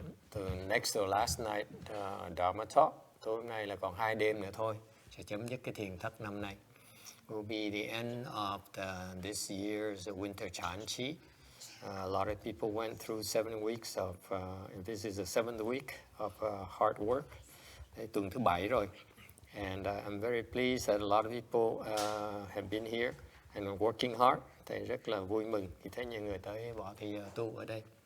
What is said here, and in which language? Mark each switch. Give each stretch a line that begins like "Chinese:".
English: The next to last night Dharma talk.
Vietnamese: Tối hôm nay là còn 2 đêm nữa thôi, sẽ chấm dứt cái thiền thất năm nay.
English: Will be the end of this year's winter Chanchi. A lot of people went through 7 weeks of, this is the 7th week of hard work.
Vietnamese: Tuần thứ 7 rồi.
English: And I'm very pleased that a lot of people have been here and are working hard.
Vietnamese: Thầy rất là vui mừng khi thấy nhiều người tới bỏ thì tu ở đây.